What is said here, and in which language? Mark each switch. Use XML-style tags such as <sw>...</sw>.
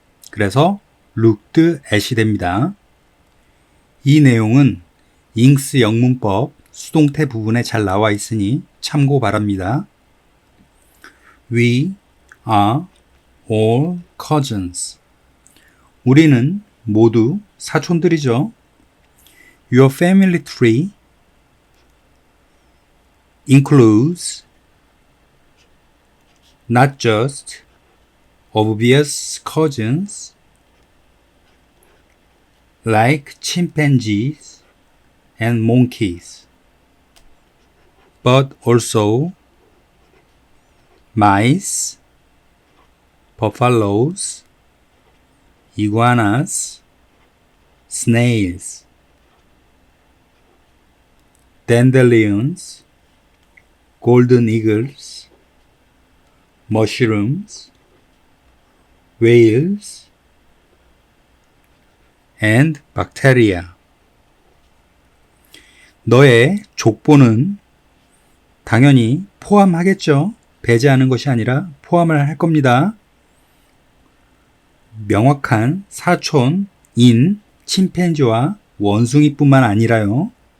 <ko>그래서</ko> <en>looked at</en> <ko>이 됩니다. 이 내용은 잉스 영문법 수동태 부분에 잘 나와 있으니 참고 바랍니다.</ko> <en>We are all cousins.</en> <ko>우리는 모두 사촌들이죠.</ko> <en>Your family tree includes not just obvious cousins like chimpanzees and monkeys, but also mice, buffaloes, iguanas, snails, dandelions, golden eagles, mushrooms, whales, and bacteria.</en> <ko>너의 족보는 당연히 포함하겠죠. 배제하는 것이 아니라 포함을 할 겁니다. 명확한 사촌인 침팬지와 원숭이뿐만 아니라요.</ko>